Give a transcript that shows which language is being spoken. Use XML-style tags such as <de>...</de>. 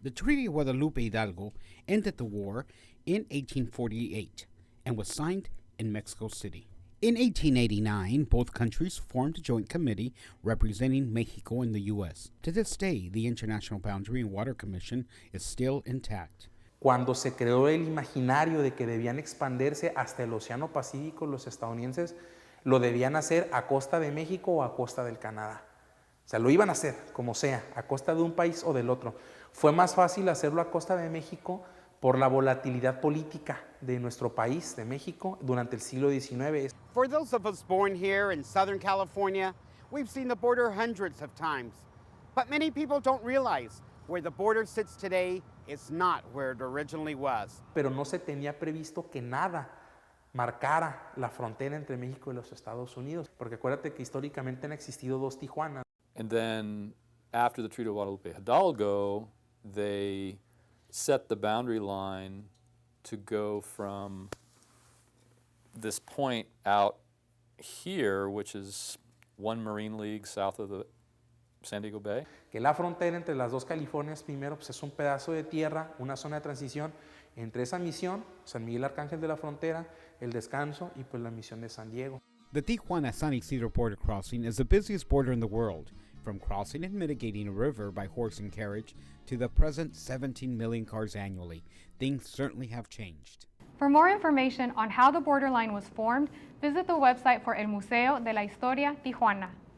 <en>The Treaty of Guadalupe Hidalgo ended the war in 1848 and was signed in Mexico City. In 1889, both countries formed a joint committee representing Mexico and the U.S. To this day, the International Boundary and Water Commission is still intact.</en> <es>Cuando se creó el imaginario de que debían expandirse hasta el Océano Pacífico, los estadounidenses lo debían hacer a costa de México o a costa del Canadá. O sea, lo iban a hacer como sea, a costa de un país o del otro. Fue más fácil hacerlo a costa de México por la volatilidad política de nuestro país, de México, durante el siglo XIX.</es> <en>For those of us born here in Southern California, we've seen the border hundreds of times. But many people don't realize where the border sits today is not where it originally was.</en> <es>Pero no se tenía previsto que nada marcara la frontera entre México y los Estados Unidos, porque acuérdate que históricamente han existido dos Tijuanas.</es> <en>And then after the Treaty of Guadalupe Hidalgo, they set the boundary line to go from this point out here, which is one Marine League south of the San Diego Bay.</en> <es>Que la frontera entre las dos Californias primero pues es un pedazo de tierra, una zona de transición entre esa misión, San Miguel Arcángel de la Frontera, el Descanso y pues la misión de San Diego.</es> <en>The Tijuana-San Isidro border crossing is the busiest border in the world, from crossing and mitigating a river by horse and carriage to the present 17 million cars annually. Things certainly have changed. For more information on how the borderline was formed, visit the website for El Museo de la Historia Tijuana.</en>